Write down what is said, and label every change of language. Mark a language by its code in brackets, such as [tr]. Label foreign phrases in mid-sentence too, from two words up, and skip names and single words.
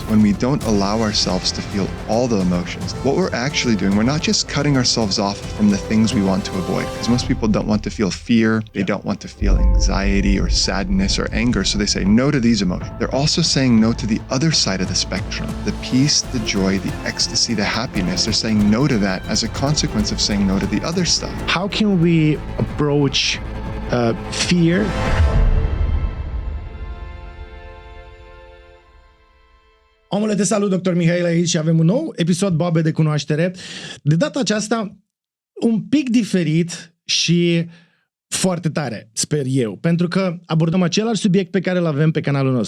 [en] When we don't allow ourselves to feel all the emotions, what we're actually doing, we're not just cutting ourselves off from the things we want to avoid, because most people don't want to feel fear, they don't want to feel anxiety or sadness or anger, so they say no to these emotions. They're also saying no to the other side of the spectrum, the peace, the joy, the ecstasy, the happiness. They're saying no to that as a consequence of saying no to the other stuff. How can we approach fear? [ro] Omule, te salut, Dr. Mihail aici și avem un nou episod BOABE de cunoaștere. De data aceasta, un pic diferit și foarte tare, sper eu, pentru că abordăm același subiect pe care îl avem pe canalul nostru.